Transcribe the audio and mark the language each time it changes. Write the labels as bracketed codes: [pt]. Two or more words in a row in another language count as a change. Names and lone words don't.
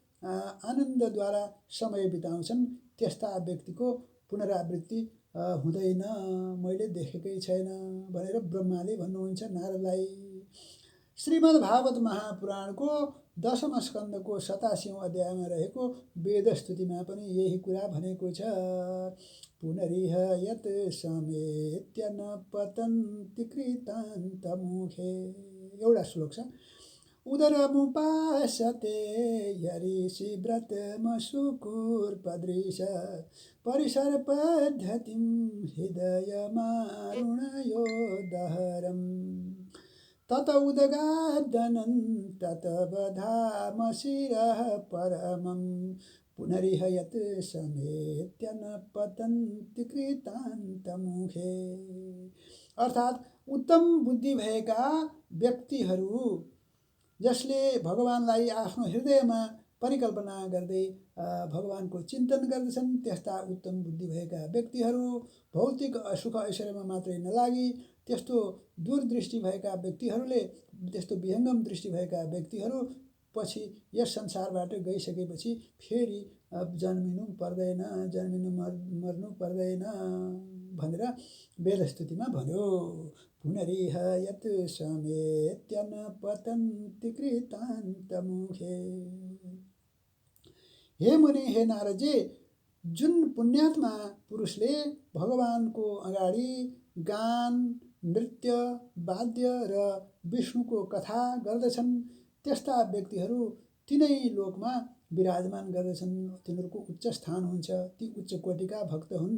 [ne] आनन्दद्वारा समय बिताउँछन् त्यस्ता व्यक्तिको पुनरावृत्ति हुँदैन, मैले देखेकै छैन भनेर ब्रह्माले भन्नुहुन्छ नारदलाई। श्रीमद् भागवत महापुराणको 10औं स्कन्धको 87औं अध्यायमा रहेको वेदस्तुतिमा पनि यही कुरा भनेको छ। [sa] पुनरिह यत् समेत्य न पतन्ति कृतान्तमुखे। [ne] एउटा श्लोक छ। [sa] उदरमुपासते यरिषि व्रतमशुकुर्पदृश परिसरपद्धतिं हृदयमारुणयो दहरम् तत उदगादनं तत बधामशिरः परमं पुनरिह यत् समेत्य न पतन्ति कृतान्तमुखे। [ne] अर्थात् उत्तम बुद्धि भएका व्यक्तिहरू जसले भगवानलाई आफ्नो हृदयमा परिकल्पना गर्दै भगवानको चिन्तन गर्दछन् त्यस्ता उत्तम बुद्धि भएका व्यक्तिहरू भौतिक सुख ऐश्वर्यमा मात्रै नलागी त्यस्तो दूरदृष्टि भएका व्यक्तिहरूले त्यस्तो विहङ्गम दृष्टि भएका व्यक्तिहरू पछि यस संसारबाट गइसकेपछि फेरि जन्मिनु पर्दैन, जन्मिनु मर्नु पर्दैन भनेर वेदस्तुतिमा भन्यो। [sa] पुनरिह यत् समेत्य न पतन्ति कृतान्तमुखे। [ne] हे मुनि, हे नारदजी, जुन पुण्यात्मा पुरुषले भगवानको अगाडि गान, नृत्य, वाद्य र विष्णुको कथा गर्दछन् त्यस्ता व्यक्तिहरू तिनै लोकमा विराजमान गर्दछन्। तिनीहरूको उच्च स्थान हुन्छ, ती उच्च कोटिका भक्त हुन्।